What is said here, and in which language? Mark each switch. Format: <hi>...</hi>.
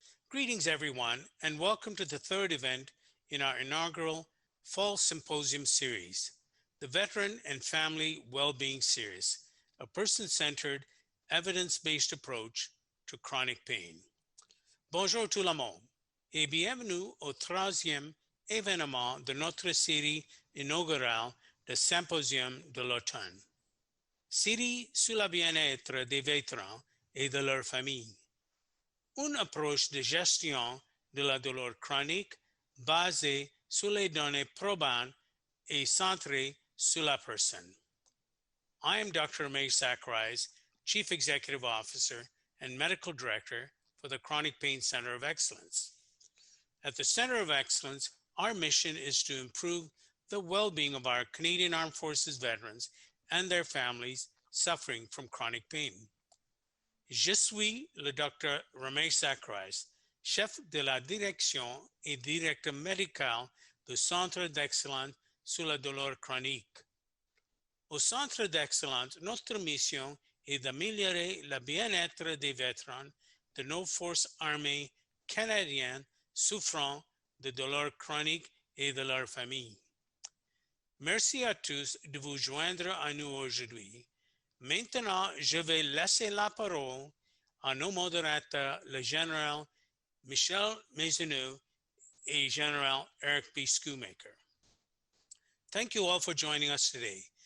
<en>Greetings, everyone, and welcome to the third event in our inaugural Fall Symposium series, the Veteran and Family Wellbeing Series, a person-centered, evidence-based approach to chronic pain.</en> <fr>Bonjour tout le monde et bienvenue au troisième événement de notre série inaugurale de symposium de l'automne. Série sur le bien-être des vétérans et de leurs familles. Une approche de gestion de la douleur chronique basée sur les données probantes et centrée sur la personne.</fr> <en>I am Dr. Mme Patricia, Chief Executive Officer and Medical Director for the Chronic Pain Center of Excellence. At the Center of Excellence, our mission is to improve the well-being of our Canadian Armed Forces veterans and their families suffering from chronic pain.</en> <fr>Je suis le Dr. Mme Patricia, chef de la direction et directeur médical du Centre d'Excellence sur la douleur chronique. Au Centre d'Excellence, notre mission est d'améliorer le bien-être des vétérans de nos forces armées canadiennes souffrant de douleurs chroniques et de leurs familles. Merci à tous de vous joindre à nous aujourd'hui. Maintenant, je vais laisser la parole à nos modérateurs, le général Michel Maisonneuve et général Eric B. Schoolmaker.</fr> <en>Thank you all for joining us today.</en>